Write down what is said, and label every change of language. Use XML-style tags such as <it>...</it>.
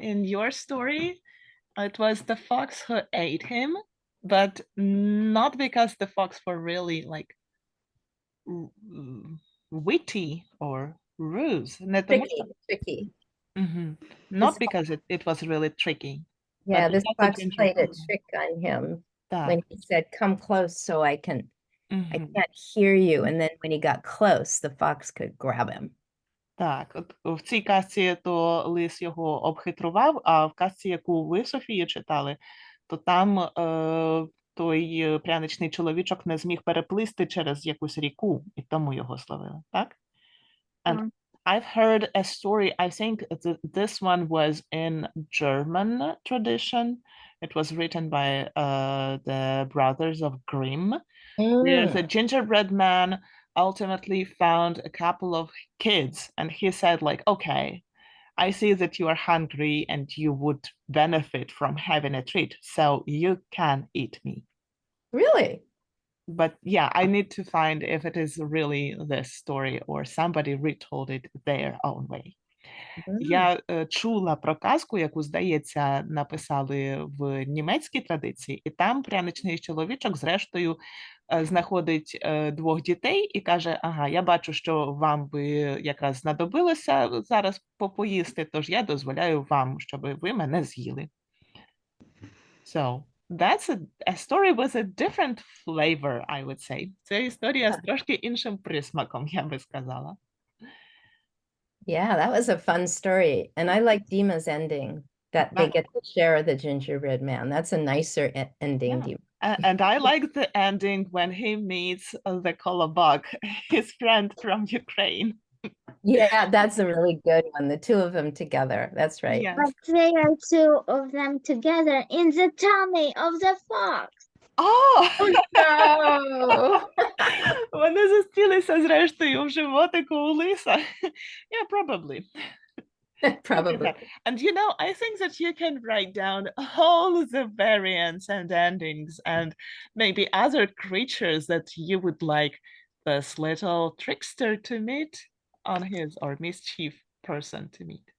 <en>in your story, it was the fox who ate him, but not because the fox were really like witty or ruse.</en> <uk>Не тому,</uk> <en>tricky. Not because it was really tricky. Yeah, But this because the fox played a gingerbread man. trick on him</en> <uk>Так.</uk> <en>when he said, "Come close so I can't hear you." And then when he got close, the fox could grab him.</en> <uk>Так, от в цій казці то лис його обхитрував, а в казці, яку ви, Софія, читали, то там той пряничний чоловічок не зміг переплисти через якусь ріку, і тому його зловили, так?</uk> <en>And I've heard a story, I think this one was in German tradition. It was written by the brothers of Grimm, where the gingerbread man ultimately found a couple of kids, and he said like, okay, I see that you are hungry and you would benefit from having a treat, so you can eat me. Really? But yeah, I need to find if it is really this story or somebody retold it their own way.</en> <uk>Я чула про казку, яку, здається, написали в німецькій традиції, і там пряничний чоловічок зрештою знаходить двох дітей і каже, ага, я бачу, що вам би якраз знадобилося зараз попоїсти, тож я дозволяю вам, щоб ви мене з'їли.</uk> <en>So, that's a story with a different flavor, I would say.</en> <uk>Це історія з трошки іншим присмаком, я би сказала.</uk> <en>Yeah, that was a fun story. And I like Dima's ending, that they get to share the gingerbread man. That's a nicer ending, Yeah. Dima. And I like the ending when he meets the Kolobok, his friend from Ukraine. Yeah, that's a really good one. The two of them together. That's right. Yes. But they are two of them together in the tummy of the fox. Oh! No.</en> <uk>Вони зустрілися зрештою в животику у лиса.</uk> <en>Yeah, probably. Probably. And you know, I think that you can write down all the variants and endings and maybe other creatures that you would like this little trickster to meet on his, or mischief person to meet.</en>